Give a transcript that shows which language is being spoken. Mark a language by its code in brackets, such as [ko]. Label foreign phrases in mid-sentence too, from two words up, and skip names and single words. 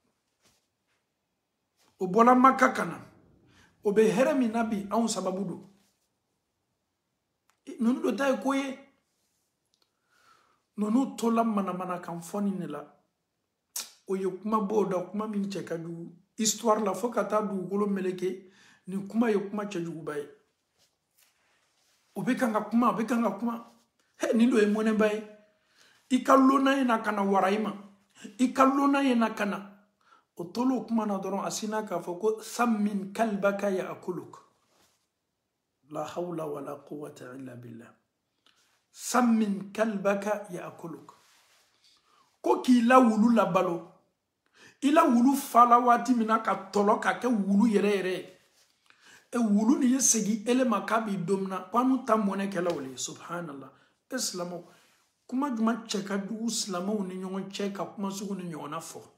[bm] o bɔra Makka ka na o bɛ hɛrɛ min na bi anw sababu don ninnu de ta ye ko ye ninnu tola manamana kan fɔ nin de la o ye kuma bɔ o da kuma min cɛ ka jugu histoire la fo ka taa dugukolo meleke nin kuma ye kuma cɛjuguba ye o bɛ kan ka kuma o bɛ kan ka kuma nin dɔ ye mɔnɛba ye i ka lona ye na ka na wara i ma i ka lona ye na ka na o tolo kuma na dɔrɔn a sinna k'a fɔ ko [ar] سمن كلبك يأكلك لا حول ولا قوة إلا بالله سمن كلبك يأكلك [bm] ko k'i la wulu labalo i la wulu fala waati min na ka tɔlɔ ka kɛ wulu yɛrɛ yɛrɛ ye wulu nin ye segin ele ma k'a b'i domina ko an n'u ta mɔnɛ kɛla o le subhanallah silamɛw kuma juma cɛ ka dugu silamɛw ni ɲɔgɔn cɛ ka kuma sugu ni ɲɔgɔnna fɔ